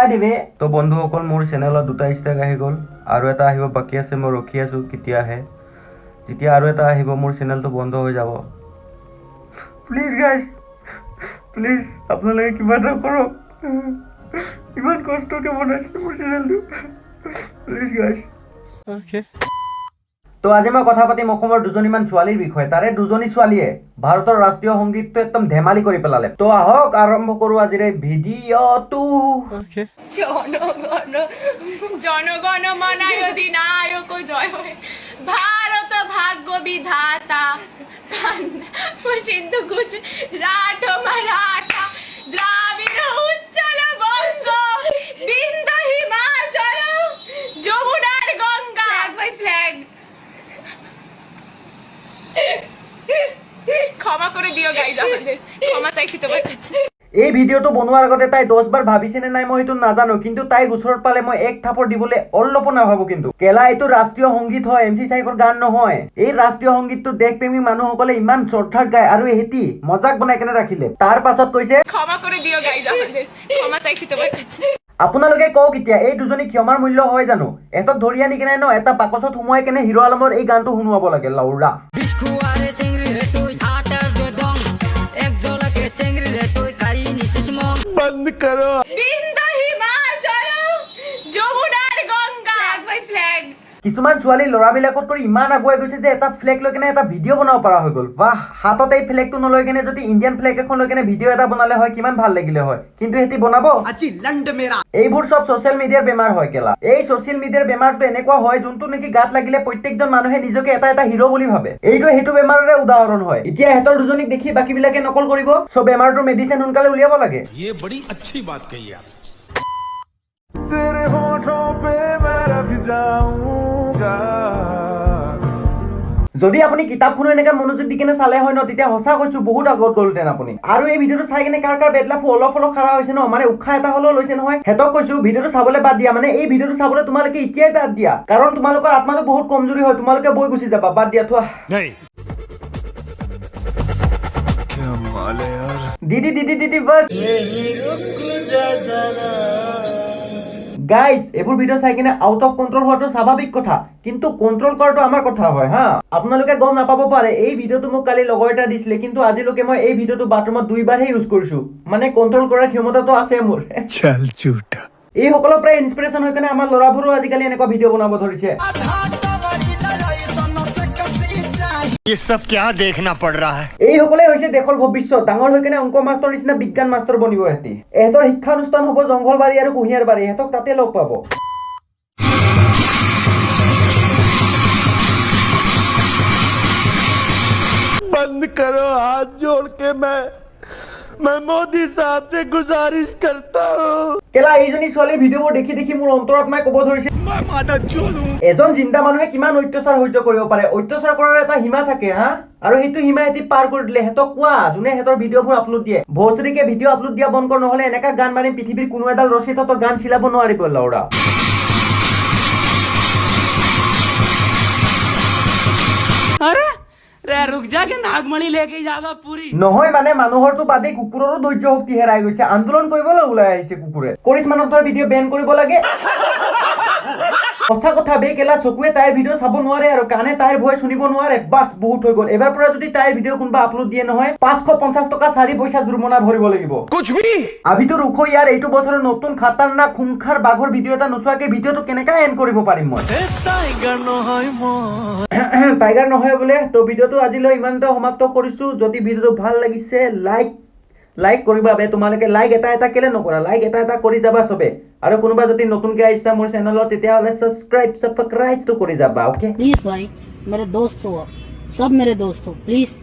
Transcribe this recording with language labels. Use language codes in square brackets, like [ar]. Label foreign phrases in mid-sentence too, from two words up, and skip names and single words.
[as] দিবি তো বন্ধুসকল মোৰ চেনেলত দুটা ষ্ট্ৰাইক আহি গ'ল আৰু এটা আহিব বাকি আছে মই ৰখি আছো কেতিয়া আহে যেতিয়া আৰু এটা আহিব মোৰ চেনেলটো বন্ধ হৈ যাব [en] please guys [as] প্লিজ আপোনালোকে কিবা এটা কৰক ইমান কষ্টকে বনাইছো মোৰ চেনেলটো [en] please guys [as] ওকে তো আজি মই কথা পাতিম অসমৰ দুজনীমান ছোৱালীৰ বিষয়ে তাৰে দুজনী ছোৱালীয়ে ভাৰতৰ ৰাষ্ট্ৰীয় সংগীতটো একদম ধেমালি কৰি পেলালে তো আহক আৰম্ভ কৰো আজিৰ এই ভিডিঅ'টো [bn] জনগণ মন অধিনায়ক জয় হে ভারত ভাগ্য বিধাতা সিন্ধু গুজরাট মারাঠা দ্রাবিড় উচ্চল বঙ্গ বিন্ধ্য হিমাচল যমুনার গঙ্গা [en] flag by flag [bn] ক্ষমা করে দিও গাইজ আমাদের ক্ষমা চাইছি তোমার কাছে [as] এই ভিডিঅ'টো বনোৱাৰ আগতে তাই 10 বাৰ ভাবিছেনে নাই মই সেইটো নাজানো কিন্তু তাই ওচৰত পালে মই এক থাপৰ দিবলৈ অলপ নাভাবো কিন্তু কেলা এইটো ৰাষ্ট্ৰীয় সংগীত হয় এমচি সাইকৰ গান নহয় এই ৰাষ্ট্ৰীয় সংগীতটো দেশপ্ৰেমী মানুহসকলে ইমান শ্ৰদ্ধাত গায় আৰু এহেতি মজাক বনাই কেনে ৰাখিলে তাৰ পাছত কৈছে [bn] ক্ষমা করে দিও গাইজ আমাদের ক্ষমা চাইছি তোমার কাছে [as] আপোনালোকে কওক এতিয়া এই দুজনী ক্ষমাৰ মূল্য হয় জানো এতক ধৰি আনি কেনে ন এটা বাকচত সোমোৱাই কেনে হিৰো আলমৰ এই গানটো শুনুৱাব লাগে লাউৰা [hi] बंद करो [bn] বিন্ধ্য হিমাচল যমুনার গঙ্গা [en] flag by flag [as] কিছুমান ছোৱালী ল'ৰাবিলাকত কৰি ইমান আগুৱাই গৈছে যে এটা ফ্লেগ লৈ কেনে এটা ভিডিঅ' বনাব পৰা হৈ গ'ল বাহ হাতত এই ফ্লেগটো নলৈ কেনে যদি [en] Indian flag [as] এখন লৈ কেনে ভিডিঅ' এটা বনালে হয় কিমান ভাল লাগিলে হয় কিন্তু এটি বনাব এইবোৰ সব [en] social media [as] বেমাৰ হয় কেলা এই [en] social media [as] বেমাৰটো এনেকুৱা হয় যোনটো নেকি গাত লাগিলে প্ৰত্যেকজন মানুহে নিজকে এটা এটা হিৰো বুলি ভাবে এইটো সেইটো বেমাৰৰে উদাহৰণ হয় এতিয়া হেতৰ দুজনীক দেখি বাকীবিলাকে নকল কৰিব সব বেমাৰটোৰ মেডিচিন সোনকালে উলিয়াব লাগে [hi] ये बड़ी अच्छी बात कही आप तेरे होठों पे मैं रख जाऊंगा [as] যদি আপুনি কিতাপখনো এনেকৈ মনোযোগ দি কেনে চালে হয় ন তেতিয়া সঁচা কৈছো বহুত আগত গ'লহেঁতেন আপুনি আৰু এই ভিডিঅ'টো চাই কেনে কাৰ বেদলাফ অলপ খাৰা হৈছে ন মানে উশাহ এটা হ'লেও লৈছে নহয় হেতক কৈছো ভিডিঅ'টো চাবলৈ বাদ দিয়া মানে এই ভিডিঅ'টো চাবলৈ তোমালোকে এতিয়াই বাদ দিয়া কাৰণ তোমালোকৰ আত্মাটো বহুত কমজোৰি হয় তোমালোকে বৈ গুচি যাবা বাদ দিয়া থোৱা [hi] नहीं [as] দিদি [en] boss guys [as] এইবোৰ ভিডিঅ' চাই কিনে [en] out of control [as] হোৱাটো স্বাভাৱিক কথা কিন্তু কন্ট্ৰল কৰাটো আমাৰ কথা হয় হা আপোনালোকে গম নাপাব পাৰে এই ভিডিঅ'টো মোক কালি লগৰ এটা দিছিলে কিন্তু আজিলৈকে মই এই ভিডিঅ'টো বাথৰুমত 2 বাৰহে ইউজ কৰিছো মানে কন্ট্ৰল কৰাৰ ক্ষমতাটো আছে মোৰ [hi] चल झूठा [as] এই সকলৰ পৰা ইনস্পিৰেশ্যন হৈ কেনে আমাৰ ল'ৰাবোৰো আজিকালি এনেকুৱা ভিডিঅ' বনাব ধৰিছে [hi] ये सब क्या देखना पड़ रहा है [as] এই সকলে হৈছে দেশৰ ভৱিষ্যত ডাঙৰ হৈ কেনে অংক মাষ্টৰ নিচিনা বিজ্ঞান মাষ্টৰ বনিব এহেতি এহেতৰ শিক্ষানুষ্ঠান হ'ব জংঘলবাৰী আৰু কুঁহিয়াৰবাৰী এহেতক তাতে লগ পাব [hi] बंद करो हाथ जोड़ के मैं मोदी साहब से गुजारिश करता हूँ [as] কেলা এইজনী ছোৱালীৰ ভিডিঅ'বোৰ দেখি দেখি মোৰ অন্তৰাত্মাই ক'ব ধৰিছে [hi] मैं माता चोदू [as] এজন জিন্দা মানুহে কিমান অত্যাচাৰ সহ্য কৰিব পাৰে অত্যাচাৰ কৰাৰ এটা সীমা থাকে হা আৰু সেইটো সীমা এটি পাৰ কৰি দিলে হেতক কোৱা যোনে হেতৰ ভিডিঅ'বোৰ আপলোড দিয়ে ভোজৰিকে ভিডিঅ' আপলোড দিয়া বন্ধ কৰ নহলে এনেকা গান মাৰিম পৃথিৱীৰ কোনো এডাল ৰছী তহঁতৰ গান চিলাব নোৱাৰিব লাউৰা [hi] रुक जा के नागमणि लेके जागा पूरी [as] নহয় মানে মানুহৰটো বাদে কুকুৰৰো ধৈৰ্য শক্তি হেৰাই গৈছে আন্দোলন কৰিবলৈ ওলাই আহিছে কুকুৰে কৰিশ্মানৰ ভিডিঅ' বেন কৰিব লাগে সঁচা কথা বে কেলা চকুৱে তাইৰ ভিডিঅ' চাব নোৱাৰে আৰু কাণে তাইৰ ভইচ শুনিব নোৱাৰে বাস বহুত হৈ গ'ল এবাৰ পৰা যদি তাইৰ ভিডিঅ' কোনোবা আপলোড দিয়ে নহয় 550 টকা 4 পইচা জুৰ্মানা ভৰিব লাগিব [hi] कुछ भी अभी तो रुको [as] ইয়াৰ এইটো বছৰৰ নতুন [hi] ख़तरनाक ख़ूंख़ार [as] বাঘৰ ভিডিঅ' এটা নোচোৱাকে ভিডিঅ'টো কেনেকা এণ্ড কৰিব পাৰিম মই টাইগাৰ নহয় বোলে তো ভিডিঅ'টো আজিলৈ ইমানতে সমাপ্ত কৰিছো যদি ভিডিঅ'টো ভাল লাগিছে লাইক কৰিবা বে তোমালোকে লাইক এটা কেলে নকৰা লাইক এটা কৰি যাবা সবে আৰু কোনোবা যদি নতুনকে আহিছা মোৰ চেনেলত তেতিয়াহ'লে সাবস্ক্ৰাইব তো কৰি যাবা ওকে [hi] प्लीज भाई मेरे दोस्त हो सब मेरे दोस्त हो प्लीज